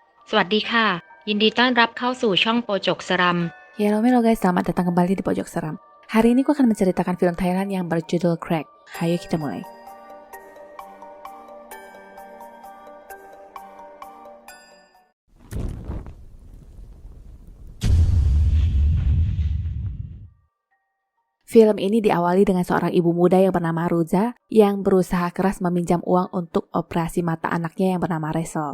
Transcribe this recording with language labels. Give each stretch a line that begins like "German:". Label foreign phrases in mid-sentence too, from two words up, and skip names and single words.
Thai: สวัสดีค่ะยินดีต้อนรับเข้าสู่ช่องโปจกสรัม
Indonesian: Halo guys, selamat datang kembali di Pojok Seram. Hari ini aku akan menceritakan film Thailand yang berjudul Crack. Ayo kita mulai. Film ini diawali dengan seorang ibu muda yang bernama Ruza yang berusaha keras meminjam uang untuk operasi mata anaknya yang bernama Rachel.